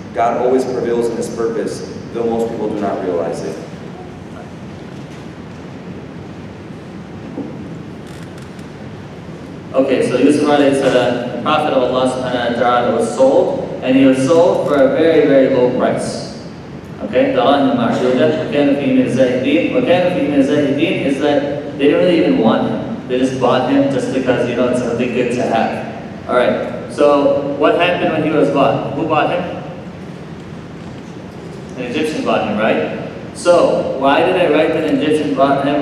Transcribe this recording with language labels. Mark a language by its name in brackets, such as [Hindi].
[English] God always prevails in his purpose, though most people do not realize it. Okay, so Yusuf alayhi salam, the prophet of Allah subhanahu wa ta'ala, was sold, and he was sold for a very, very low price. [Arabic] Okay, دراهم معدودة وكان فيه من الزاهدين. وكان فيه من الزاهدين [English] is that they didn't really even want him. They just bought him just because, it's something good to have. Alright, so what happened when he was bought? Who bought him? An Egyptian bought him, right? So, why did I write that an Egyptian bought him?